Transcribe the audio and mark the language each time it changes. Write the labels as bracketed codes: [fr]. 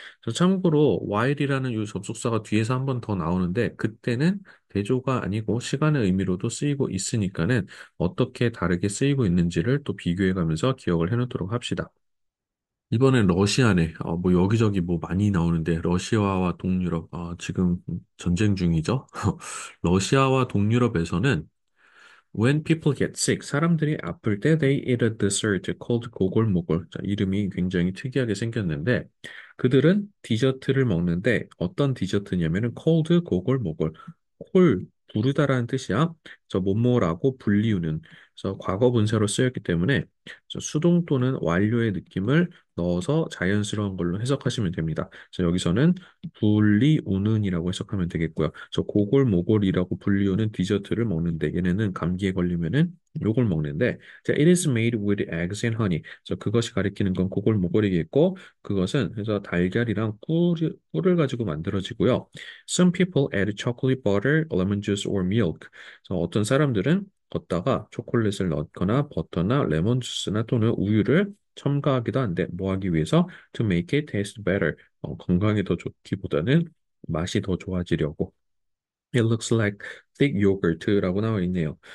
[ko] 그래서 참고로 while이라는 이 접속사가 뒤에서 한 번 더 나오는데 그때는 대조가 아니고 시간의 의미로도 쓰이고 있으니까는 어떻게 다르게 쓰이고 있는지를 또 비교해 가면서 기억을 해놓도록 합시다. 이번엔 러시아네. 뭐 여기저기 뭐 많이 나오는데 러시아와 동유럽 지금 전쟁 중이죠. 러시아와 동유럽에서는 [en] When people get sick, [ko] 사람들이 아플 때 [en] they eat a dessert called 고골모골. [ko] 자, 이름이 굉장히 특이하게 생겼는데 그들은 디저트를 먹는데 어떤 디저트냐면은 cold 고골모골. 콜 부르다라는 뜻이야. 저 뭐뭐라고 불리우는. 그래서 과거 분사로 쓰였기 때문에 수동 또는 완료의 느낌을 넣어서 자연스러운 걸로 해석하시면 됩니다. 그래서 여기서는 분리우는이라고 해석하면 되겠고요. 저 고골모골이라고 분리우는 디저트를 먹는데 얘네는 감기에 걸리면은 요걸 먹는데 자, [en] it is made with eggs and honey. [ko] 그래서 그것이 가리키는 건 고골모골이겠고 그것은 그래서 달걀이랑 꿀을 가지고 만들어지고요. [en] Some people add chocolate butter, lemon juice or milk. [ko] 그래서 어떤 사람들은 걷다가 초콜릿을 넣거나 버터나 레몬 주스나 또는 우유를 첨가하기도 한데 뭐 하기 위해서 [en] to make it taste better [ko] 건강에 더 좋기보다는 맛이 더 좋아지려고 [en] It looks like thick yogurt [ko] 라고 나와 있네요.